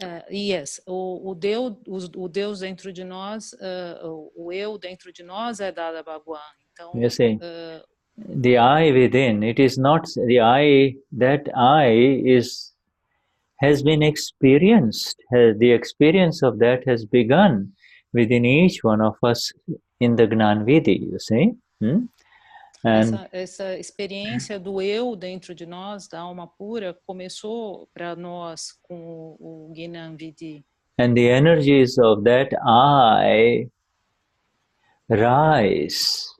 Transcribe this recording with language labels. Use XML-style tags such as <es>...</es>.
<pt>Yes, o Deus dentro de nós, o eu dentro de nós é Dada Bhagwan. Então,</pt> <en>you see, the I within, it is not the I, that I has been experienced. The experience of that has begun within each one of us in the Gnan Vidhi, you see.</en> <pt>Essa experiência do eu dentro de nós, da alma pura, começou para nós com o Gnan Vidhi.</pt> <en>And the energies of that I rise.</en>